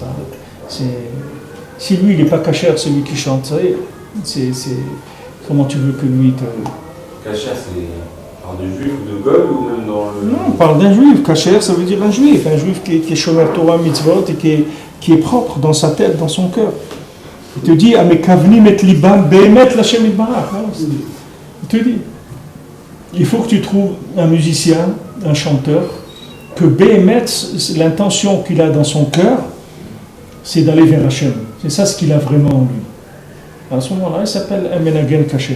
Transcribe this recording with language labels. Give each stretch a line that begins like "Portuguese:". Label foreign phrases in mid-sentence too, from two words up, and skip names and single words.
French: Si lui il n'est pas cachère, celui qui chante, c'est comment tu veux que lui te... Cachère, c'est par des juifs ou de Gog ou même dans le... Non, on parle d'un juif. Cachère, ça veut dire un juif qui est
Hebrew: שומר תורה מצוות
French: et qui est propre dans sa tête, dans son cœur. Il te dit,
Hebrew: המכוונים את ליבם באמת להשם יתברך.
French: Il te dit, il faut que tu trouves un musicien, un chanteur, que behemet, l'intention qu'il a dans son cœur, c'est d'aller vers Hachem. C'est ça ce qu'il a vraiment en lui. À ce moment-là, il s'appelle un menagen caché.